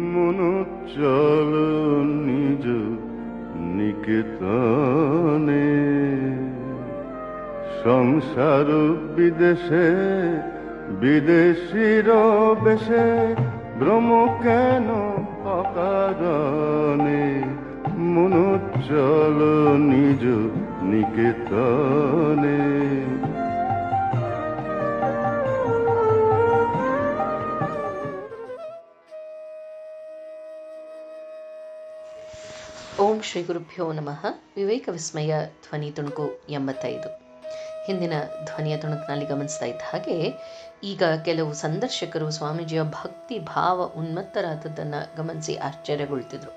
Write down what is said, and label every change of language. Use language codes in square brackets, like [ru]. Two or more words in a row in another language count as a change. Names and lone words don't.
[bn] মনো চল নিজ নিকেতনে, সংসার বিদেশে বিদেশির বেশে, ভ্রম কেন অকারণে, মনো চল নিজ নিকেতনে। [sa] ಓಂ ಶ್ರೀ ಗುರುಭ್ಯೋ ನಮಃ. [kn] ವಿವೇಕ ವಿಸ್ಮಯ ಧ್ವನಿ ತುಣುಕು 85. ಹಿಂದಿನ ಧ್ವನಿಯ ತುಣುಕಿನಲ್ಲಿ ಗಮನಿಸ್ತಾ ಇದ್ದ ಹಾಗೆ ಈಗ ಕೆಲವು ಸಂದರ್ಶಕರು ಸ್ವಾಮೀಜಿಯ ಭಕ್ತಿ ಭಾವ ಉನ್ಮತ್ತರಾದದ್ದನ್ನು ಗಮನಿಸಿ ಆಶ್ಚರ್ಯಗೊಳ್ತಿದ್ರು.